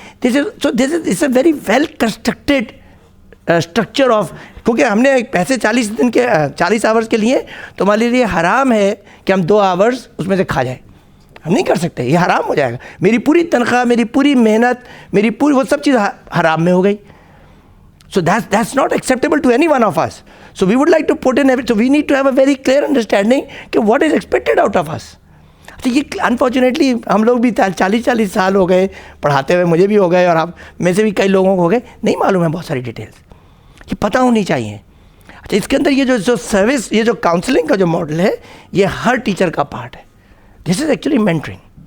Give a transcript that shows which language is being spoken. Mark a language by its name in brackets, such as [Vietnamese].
[English] this is a very well constructed structure of, [Urdu] کیونکہ ہم نے پیسے 40 آورز کے لیے, تو ہمارے لیے حرام ہے کہ ہم 2 آورز اس میں سے کھا جائیں. ہم نہیں کر سکتے, یہ حرام ہو جائے گا. میری پوری تنخواہ, میری پوری محنت, میری پوری وہ سب چیز حرام میں ہو گئی. [English] So that's not acceptable to any one of us. So we would like to put in so we need to have a very clear understanding کہ what is expected out of us. [Urdu] تو یہ unfortunately ہم لوگ بھی 40 سال ہو گئے پڑھاتے ہوئے, مجھے بھی ہو گئے اور آپ میں سے بھی کئی لوگوں کو ہو گئے, نہیں معلوم ہے بہت ساری ڈیٹیلس, یہ پتہ ہونی چاہیے. اچھا اس کے اندر یہ جو سروس, یہ جو کاؤنسلنگ کا جو ماڈل ہے, یہ ہر ٹیچر کا پارٹ ہے. [English] This is actually mentoring.